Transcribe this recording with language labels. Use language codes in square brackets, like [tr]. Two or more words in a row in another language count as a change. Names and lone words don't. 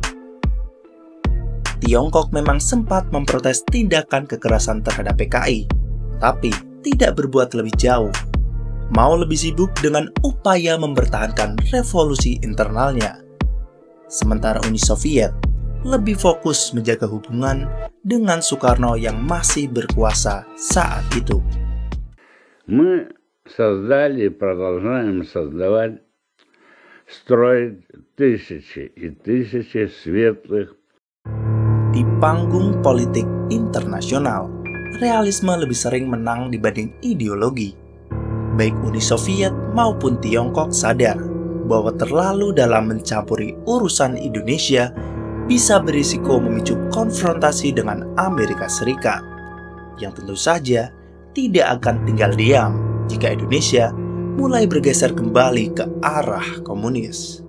[id] Tiongkok memang sempat memprotes tindakan kekerasan terhadap PKI, tapi tidak berbuat lebih jauh. Mau lebih sibuk dengan upaya mempertahankan revolusi internalnya. Sementara Uni Soviet lebih fokus menjaga hubungan dengan Soekarno yang masih berkuasa saat itu. [ru] Мы создали и продолжаем создавать, строить тысячи и тысячи светлых. [id] Di panggung politik internasional, realisme lebih sering menang dibanding ideologi. Baik Uni Soviet maupun Tiongkok sadar bahwa terlalu dalam mencampuri urusan Indonesia bisa berisiko memicu konfrontasi dengan Amerika Serikat, yang tentu saja tidak akan tinggal diam jika Indonesia mulai bergeser kembali ke arah komunis.